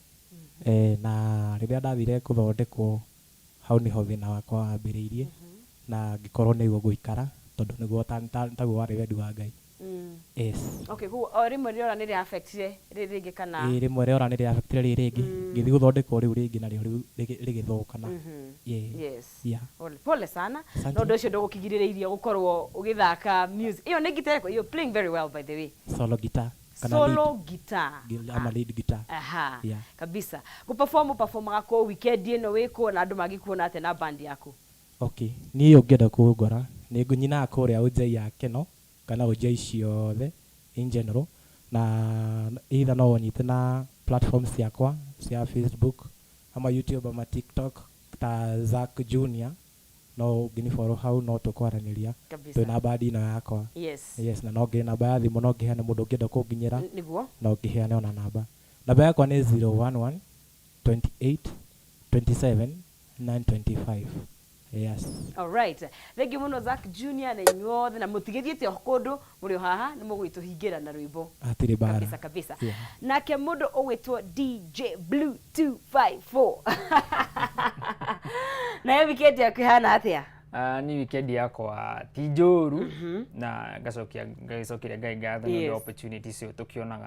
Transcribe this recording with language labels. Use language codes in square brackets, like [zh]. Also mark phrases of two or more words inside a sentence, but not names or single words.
[ki] Na rĩrĩa ndathire gũthondekwo hau nĩho thĩna wakwa wambĩrĩirie na ngĩkorwo nĩguo gũikara tondũ nĩguo taguo warĩ wendi wa Ngai. Okay, rĩmwe rĩora nĩ rĩaffectire rĩngĩ kana? Rĩmwe rĩora nĩ rĩaffectire rĩngĩ ngĩthiĩ gũthondekwo rĩu rĩngĩ narĩo rĩgĩthũkana. [sw] Pole sana. [ki] No ũndũ ũcio ndũgũkigirĩrĩirie gũkorwo ũgĩthaka music. Iyo nĩ guitar yako? [en] You're playing very well by the way. Solo guitar. Solo guitar. Ama lead guitar. [ki] Kabisa. Performaga kũ weekend ĩno wĩkũ na andũ magĩkuona atĩ na band yaku? Okay, niĩ ũngĩenda kũngora nĩ ngũnyina kũrĩa ũnjai ya Keno kana ũnjai ciothe [en] in general [ki] na either no ũnyite na platforms ciakwa cia Facebook ama YouTube ama TikTok ta Zack Junior no ngini follow hau no tũkwaranĩria twĩna band ĩno yakwa. Na no ngĩ namba ya thimũ no ngĩheane mũndũ ũngĩenda kũnginyĩra no ngĩheane ona namba yakwa nĩ 011 28 27 925. [en] All right. Thank you [ki] muno Zack Junior na inyuothe na mũtigĩthiĩte kũndũ mũrĩ o haha nĩ mũgwĩtũhingĩra na rwĩmbo. Atirĩ bara. Kabisa. Nake mũndũ ũgwĩtwo DJ Blue 254. Na weekend yaku hana atĩa? Ni weekend yakwa ti njũru na ngacokire Ngai ngatho nĩ opportunity cio tũkĩonaga.